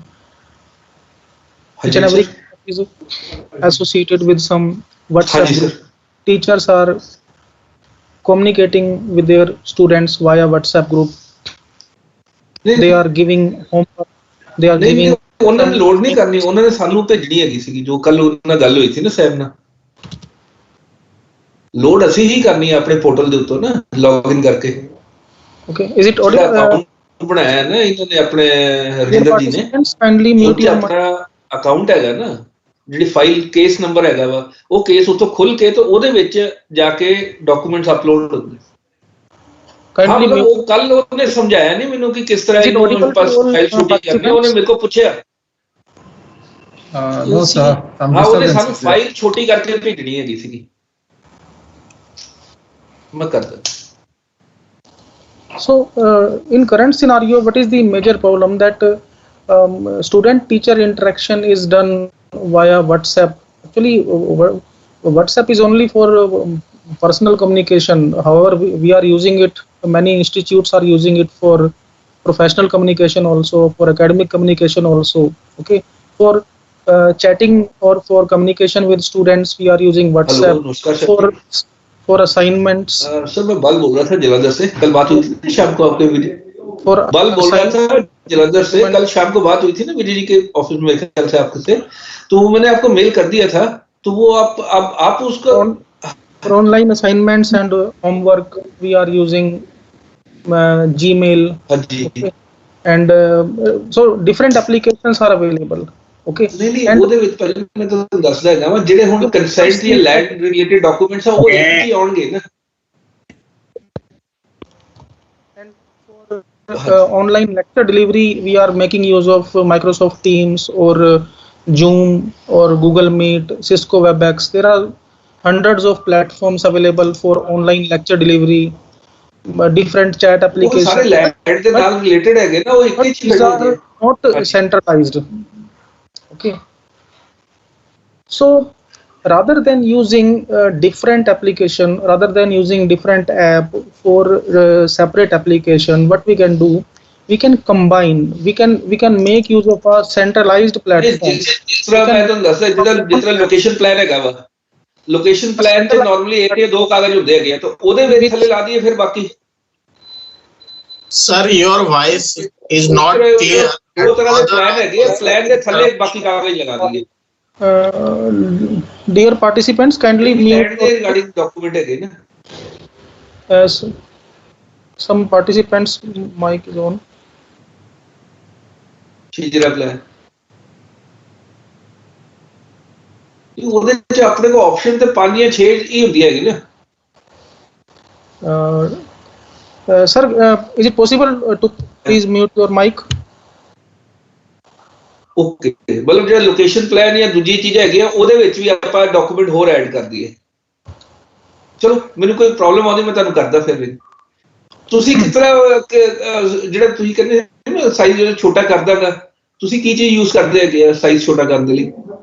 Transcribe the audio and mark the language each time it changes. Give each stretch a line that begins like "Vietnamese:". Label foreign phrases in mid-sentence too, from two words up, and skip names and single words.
English: Each and every class is associated with some WhatsApp group. Teachers are communicating with their students via WhatsApp group. They are giving homework. They are giving.
Punjabi: ਉਹਨਾਂ ਨੇ ਲੋਡ ਨਹੀਂ ਕਰਨੀ, ਉਹਨਾਂ ਨੇ ਸਾਨੂੰ ਭੇਜਣੀ ਹੈਗੀ ਸੀ, ਜੋ ਕੱਲ ਉਹਨਾਂ ਨਾਲ ਗੱਲ ਹੋਈ ਸੀ ਨਾ ਸਾਹਿਬ ਨਾਲ, ਲੋਡ ਅਸੀਂ ਹੀ ਕਰਨੀ ਹੈ ਆਪਣੇ ਪੋਰਟਲ ਦੇ ਉੱਤੇ ਨਾ, ਲੌਗਇਨ ਕਰਕੇ।
English: Okay, is it audio?
Punjabi: ਬਣਾਇਆ ਨਾ ਇਹਨਾਂ ਨੇ ਆਪਣੇ ਰਜਿੰਦਰ ਜੀ ਨੇ, ਆਪਣਾ ਅਕਾਊਂਟ ਹੈਗਾ ਨਾ, ਜਿਹੜੀ
English: file case number
Punjabi: ਹੈਗਾ ਵਾ, ਉਹ ਕੇਸ ਉੱਥੋਂ ਖੁੱਲ ਕੇ ਤੇ ਉਹਦੇ ਵਿੱਚ ਜਾ ਕੇ
English: documents upload
Punjabi: ਹੁੰਦੇ। ਹਾਂ, ਮਤਲਬ ਉਹ ਕੱਲ ਉਹਨੇ ਸਮਝਾਇਆ ਨਹੀਂ ਮੈਨੂੰ ਕਿ ਕਿਸ ਤਰ੍ਹਾਂ ਇਹਨੂੰ
English: file shooting
Punjabi: ਕਰਨੀ, ਉਹਨੇ ਮੇਰੇ ਕੋਲ ਪੁੱਛਿਆ। ਹਾਂ, ਉਹਨੇ ਸਾਨੂੰ ਫਾਈਲ ਛੋਟੀ ਕਰਕੇ ਭੇਜਣੀ ਹੈਗੀ ਸੀਗੀ, ਮੈਂ ਕਰਦਾ।
English: So in current scenario, what is the major problem that student-teacher interaction is done via WhatsApp. Actually, WhatsApp is only for personal communication. However, we are using it. Many institutes are using it for professional communication also, for academic communication also. Okay, for chatting or for communication with students, we are using WhatsApp. Hello, for assignments.
Hindi: सर मैं बल बोल रहा था जलंधर से, कल बात हुई थी शाम को आपके बल बोल रहा था जलंधर से, कल शाम को बात हुई थी ना विजय जी के ऑफिस में ख्याल से आपके से, तो मैंने आपको मेल कर दिया था, तो वो आप उसका
English: for online assignments and homework we are using Gmail. Okay. And so different applications are available. Okay.
Punjabi: नहीं ਉਹਦੇ ਵਿੱਚ ਪਹਿਲੇ ਮੈਂ ਤੁਹਾਨੂੰ ਦੱਸਦਾ ਹੈਗਾ ਵਾ ਜਿਹੜੇ ਹੁਣ ਕੰਸੈਂਟ ਜਾਂ
English: land related documents
Punjabi: ਆ ਉਹ ਹੀ ਆਉਣਗੇ ਨਾ।
English: Online lecture delivery we are making use of Microsoft Teams or Zoom or Google Meet, Cisco WebEx. There are hundreds of platforms available for online lecture delivery, different chat applications.
Punjabi: ਸਾਰੇ ਲੈਂਡ ਦੇ ਨਾਲ ਰਿਲੇਟਡ ਹੈਗੇ ਨਾ, ਉਹ ਇੱਕ ਹੀ ਚੀਜ਼ ਹੈ,
English: not centralized. Okay, so rather than using different application, rather than using different app for separate application, what we can do, we can combine, we can make use of a centralized platform.
Punjabi: ਜਿਸ ਤਰ੍ਹਾਂ ਮੈਂ ਤੁਹਾਨੂੰ ਦੱਸਦਾ ਜਿਸ ਤਰ੍ਹਾਂ
English: location plan
Punjabi: ਹੈਗਾ ਵਾ,
English: location plan
Punjabi: ਤੇ ਨਾਰਮਲੀ ਇੱਕ ਜਾਂ ਦੋ ਕਾਗਜ਼ ਹੁੰਦੇ ਹੈਗੇ, ਤਾਂ ਉਹਦੇ ਵਿੱਚ ਥੱਲੇ ਲਾ ਦਈਏ ਫਿਰ ਬਾਕੀ।
English: Sir, your voice is not clear.
Punjabi: ਦੋ ਤਰ੍ਹਾਂ ਦੇ ਪਲਾਨ ਹੈਗੇ, ਪਲਾਨ ਦੇ ਥੱਲੇ ਬਾਕੀ ਕਾਗਜ਼ ਲਗਾ ਦਈਏ।
English: Dear participants, kindly mute regarding document
Punjabi: ਹੈਗੇ ਨਾ।
English: As some participants mic is on.
Punjabi: ਚੀਜ਼ਰਾ ਪਲਾਨ ਉਹਦੇ ਚ ਆਪਣੇ ਕੋ ਆਪਸ਼ਨ ਤੇ 5 ਜਾਂ 6 ਹੀ ਹੁੰਦੀ ਹੈਗੀ ਨਾ।
English: Sir, is it possible to please mute your mic?
Punjabi: Okay, ਮਤਲਬ ਜਿਹੜਾ
English: location plan
Punjabi: ਜਾਂ ਦੂਜੀ ਚੀਜ਼ਾਂ ਹੈਗੀਆਂ ਉਹਦੇ ਵਿੱਚ ਵੀ ਆਪਾਂ ਡਾਕੂਮੈਂਟ ਹੋਰ ਐਡ ਕਰ ਦਈਏ। ਚਲੋ ਮੈਨੂੰ ਕੋਈ ਪ੍ਰੋਬਲਮ ਆਉਂਦੀ ਮੈਂ ਤੁਹਾਨੂੰ ਕਰਦਾ ਫਿਰ ਵੀ। ਤੁਸੀਂ ਕਿਸ ਤਰ੍ਹਾਂ ਜਿਹੜਾ ਤੁਸੀਂ ਕਹਿੰਦੇ ਨਾ ਸਾਈਜ਼ ਜਿਹੜਾ ਛੋਟਾ ਕਰ ਦਾਂਗਾ, ਤੁਸੀਂ ਕੀ ਚੀਜ਼ ਯੂਜ਼ ਕਰਦੇ ਹੈਗੇ ਸਾਈਜ਼ ਛੋਟਾ ਕਰਨ ਦੇ ਲਈ?